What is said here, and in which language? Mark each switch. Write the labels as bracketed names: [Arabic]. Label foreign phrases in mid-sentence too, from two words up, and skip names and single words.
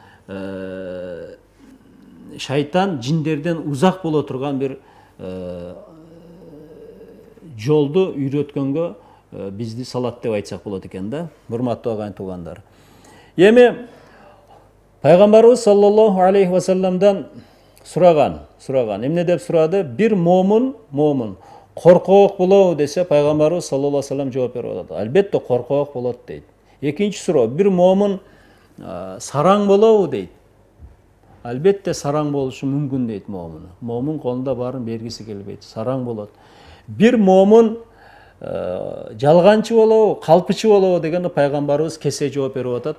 [Kyrgyz] шайтан, жиндерден узак боло турган бир жолду үйрөткөнгө бизди салат деп айтсак болот экен да, урматтуу агайын туугандар. Эми пайгамбарыбыз [Arabic] صلى الله عليه وسلم [Kyrgyz] сураган, эмне деп сурады? Бир момун коркоок болобу десе, пайгамбарыбыз [Arabic] صلى الله عليه وسلم [Kyrgyz] жооп берип атат. Албетте коркоок болот дейт. Экинчи суроо, бир момун сараң болобу дейт. Албетте сараң болушу мүмкүн дейт момун. Момун колунда баарын бергиси келбейт, сараң болот. Бир момун жалганчы болобу, калпычы болобу дегенде пайгамбарыбыз кесе жооп берип атат.